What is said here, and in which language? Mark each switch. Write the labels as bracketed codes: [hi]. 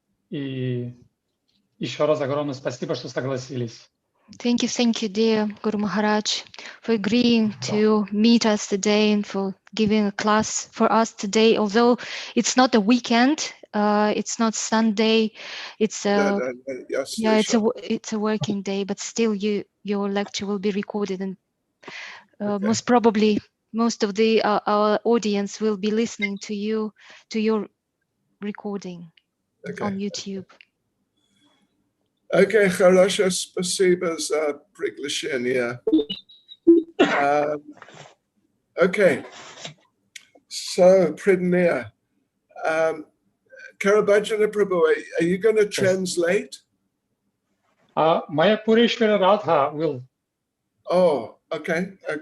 [ru] И еще раз огромное спасибо, что согласились. [en] Thank you, dear Guru Maharaj, for agreeing to meet us today and for giving a class for us today. Although it's not a weekend, it's not Sunday, it's it's a working day, but still, your lecture will be recorded, and most probably most of our audience will be listening to your recording on YouTube. [ru] Okay, хорошо, спасибо за приглашение. [en] Okay, so Pridneya, Karabhajana Prabhu, are you going to translate? Maya Purishvara Radha will. Oh, okay.